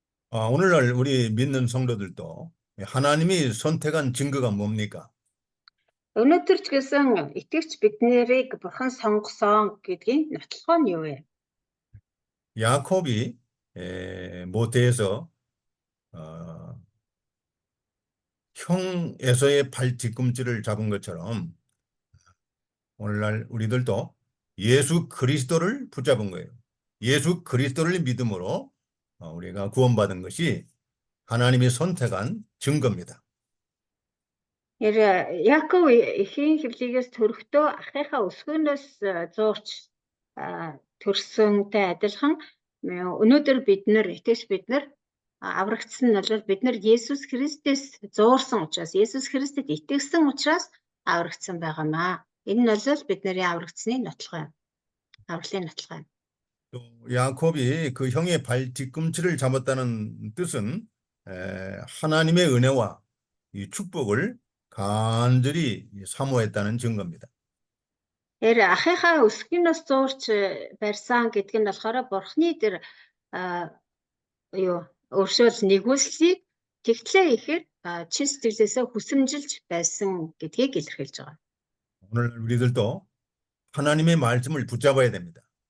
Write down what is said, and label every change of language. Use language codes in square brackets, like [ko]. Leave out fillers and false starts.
[ko] 오늘날 우리 믿는 성도들도 하나님이 선택한 증거가 뭡니까? [mn] Өнөөдөр ч гэсэн итгэвч биднэрийг бурхан сонгосон гэдгийг нотлохоо нь юу вэ? [ko] 야곱이 모태에서 형 에서의 발 뒤꿈치를 잡은 것처럼 오늘날 우리들도 예수 그리스도를 붙잡은 거예요. 예수 그리스도를 믿음으로 우리가 구원받은 것이 하나님이 선택한 증거입니다. [mn] Яков эхийн хэвлийгээс төрөхдөө ахыхаа өсгөнөөс зуурч төрсөнтэй адилхан өнөөдөр итгэж бид нар аврагдсан нь бол бид нар Есүс Христэс зуурсан учраас Есүс Христэд итгэсэн учраас аврагдсан байгаамаа. Энэ нь бол бидний аврагдсны нотлох юм. авралын нотлох юм. [ko] 또 야곱이 그 형의 발 뒤꿈치를 잡았다는 뜻은 하나님의 은혜와 이 축복을 간절히 사모했다는 증거입니다. [mn] Ахыхаа өсгөнөөс зуурч барьсан гэдэг нь болохоор бурхны тэр өршөөл нэгүслийг тэгтлээ ихээр чин сэтгэлээсээ хүсэмжилж байсан гэдгийг илэрхийлж байгаа. [ko] 오늘 우리들도 하나님의 말씀을 붙잡아야 됩니다.